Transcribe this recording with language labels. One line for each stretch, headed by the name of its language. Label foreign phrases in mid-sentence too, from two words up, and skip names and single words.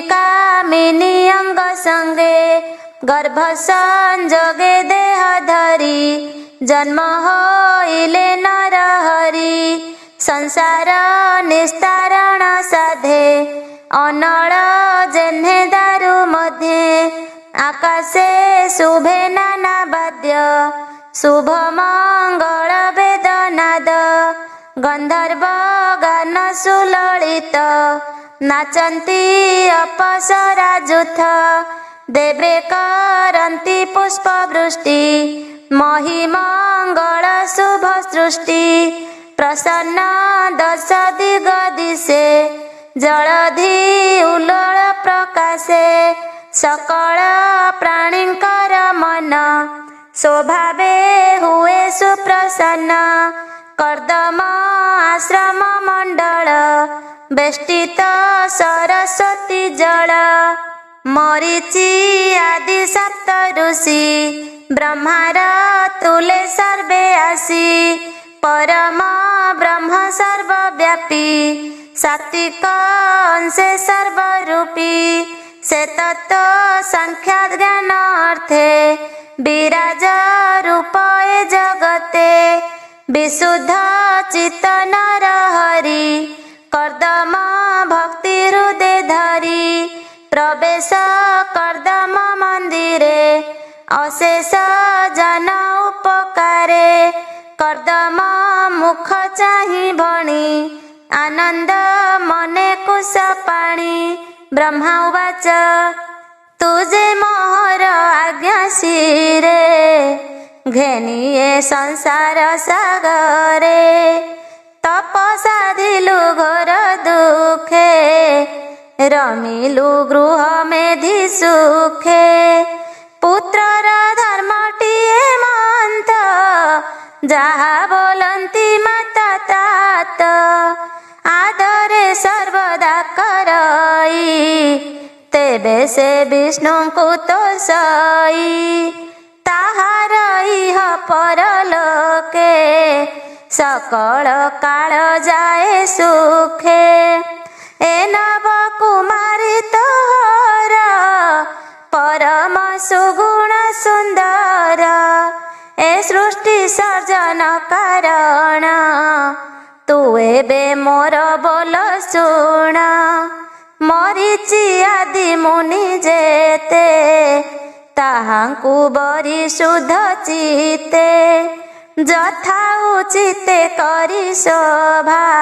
Odia: କାମିନୀ ଅଙ୍ଗ ସଙ୍ଗେ ଗର୍ଭ ସଂଜୋଗେ ଦେହ ଧରି ଜନ୍ମ ହୋଇଲେ ନର ହରି ସଂସାର ନିସ୍ତାରଣ ସାଧେ ଅନଲ ଜେନ୍ହେ ଦାରୁ ମଧ୍ୟେ ଆକାଶେ ଶୁଭେ ନାନା ବାଦ୍ୟ ଶୁଭ ମଙ୍ଗଲ ବେଦନାଦ ଗନ୍ଧର୍ବ ଗାନ ସୁଲଲିତ ନାଚନ୍ତି ଅପ୍ସରା ଜୁଥ ଦେବେ କରନ୍ତି ପୁଷ୍ପ ବୃଷ୍ଟି ମହିମଙ୍ଗଲ ଶୁଭ ସୃଷ୍ଟି ପ୍ରସନ୍ନ ଦଶ ଦିଗ ଦିଶେ ଜଲଧି ଉଲ୍ଲୋଲ ପ୍ରକାଶେ ସକଲ ପ୍ରାଣୀଙ୍କର ମନ ସ୍ୱଭାବେ ହୁଏ ସୁପ୍ରସନ୍ନ। କର୍ଦମ ଆଶ୍ରମ ମଣ୍ଡଲ ବେଷ୍ଟିତ ସରସ୍ୱତୀ ଜଲ ମରୀଚି ଆଦି ସପ୍ତ ଋଷି ବ୍ରହ୍ମାର ତୁଲେ ସର୍ବେ ଆସି ପରମ ବ୍ରହ୍ମ ସର୍ବବ୍ୟାପୀ ସାତ୍ୱିକ ଅଂଶେ ସର୍ବରୂପୀ ସେ ତତ୍ତ୍ୱ ସଂଖ୍ୟା ଜ୍ଞାନ ଅର୍ଥେ ବିରାଜ ରୂପ ଏ ଜଗତେ ବିଶୁଦ୍ଧ ଚିତ୍ତ ନର ହରି କର୍ଦମ ଭକ୍ତି ହୃଦୟ ଧରି ପ୍ରବେଶ କର୍ଦମ ମନ୍ଦିରେ ଅଶେଷ ଜନ ଉପକାରେ। କର୍ଦମ ମୁଖ ଚାହି ଭଣି ଆନନ୍ଦ ମନେ କୁଶ ପାଣି ବ୍ରହ୍ମା ଉବାଚ ତୁଝେ ମୋହର ଆଜ୍ଞା ଶିରେ ଘେନିଏ ସଂସାର ସାଗରେ ତପ ସାଧିଲୁ ଘୋର ଦୁଖେ ରମିଲୁ ଗୃହ ମେଧି ସୁଖେ ପୁତ୍ରର ଧର୍ମଟିଏ ମନ୍ତ ଜହା ବୋଲନ୍ତି ମାତା ତାତ ଆଦରେ ସର୍ବଦା କରଇ ତେବେ ସେ ବିଷ୍ଣୁ କୋ ତୋ ସଇ ତାହାର ଇହ ପରଲୋକେ ସକଲ କାଲ ଜାଏ ସୁଖେ। ଏ ନବ କୁମାରୀ ତୋହର ପରମ ସୁଗୁଣ ସୁନ୍ଦର ଏ ସୃଷ୍ଟି ସର୍ଜନ କାରଣ ତୁ ଏବେ ମୋର ବୋଲ ଶୁଣ ମରୀଚି ଆଦି ମୁନି ଜେତେ ତାହାଙ୍କୁ ବରି ଶୁଦ୍ଧ ଚିତ୍ତେ ଯଥା ଉଚିତେ କରି ଶୋଭା